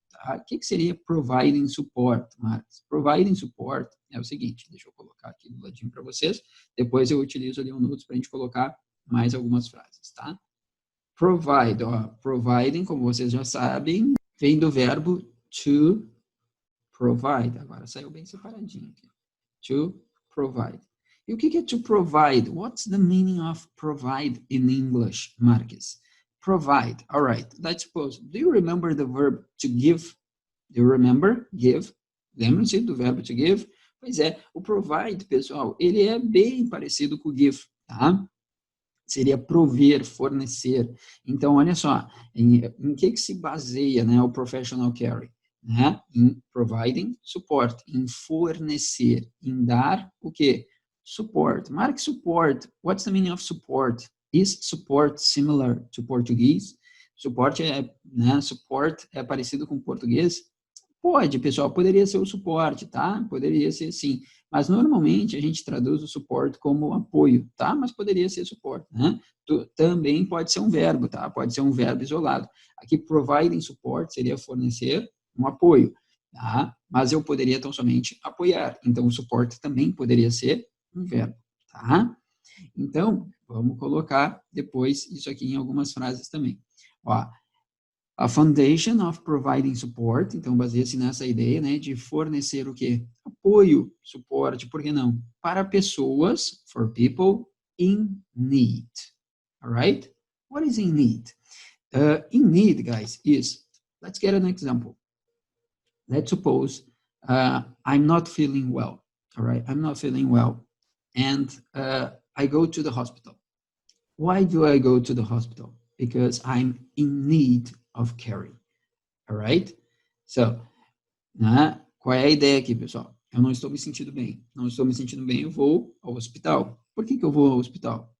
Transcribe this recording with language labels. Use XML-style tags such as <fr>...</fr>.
<pt>O que seria providing support, Marcos? Providing support é o seguinte, deixa eu colocar aqui do ladinho para vocês, depois eu utilizo ali um notes para a gente colocar mais algumas frases, tá? Provide, ó, providing, como vocês já sabem, vem do verbo to provide, agora saiu bem separadinho aqui, to provide. E o que é to provide?</pt> <en>What's the meaning of provide in English, Marcos? Provide. All right. Let's suppose. Do you remember the verb to give? Do you remember? Give.</en> <pt>Lembram-se do verbo to give? Pois é, o provide, pessoal, ele é bem parecido com o give, tá? Seria prover, fornecer. Então, olha só, em que se baseia, né, o professional caring? Né? Em providing support, em fornecer, em dar o quê? Support. Marque support.</pt> <en>What's the meaning of support? Is support similar to Portuguese?</en> <pt>Suporte support é parecido com português? Pode, pessoal, poderia ser o suporte, tá? Poderia ser sim, mas normalmente a gente traduz o suporte como apoio, tá? Mas poderia ser suporte, né? Também pode ser um verbo, tá? Pode ser um verbo isolado. Aqui, providing support seria fornecer um apoio, tá? Mas eu poderia tão somente apoiar, então o suporte também poderia ser um verbo, tá? Então, vamos colocar depois isso aqui em algumas frases também. Ó, a foundation of providing support, então baseia-se nessa ideia, né, de fornecer o quê? Apoio, suporte, por que não? Para pessoas,</pt> <en>for people in need. Alright? What is in need? In need, guys, is, let's get an example. Let's suppose I'm not feeling well, all right? I'm not feeling well, and I go to the hospital. Why do I go to the hospital? Because I'm in need of caring, all right? So,</en> <pt>né? Qual é a ideia aqui, pessoal? Eu não estou me sentindo bem. Não estou me sentindo bem, eu vou ao hospital. Por que eu vou ao hospital?</pt>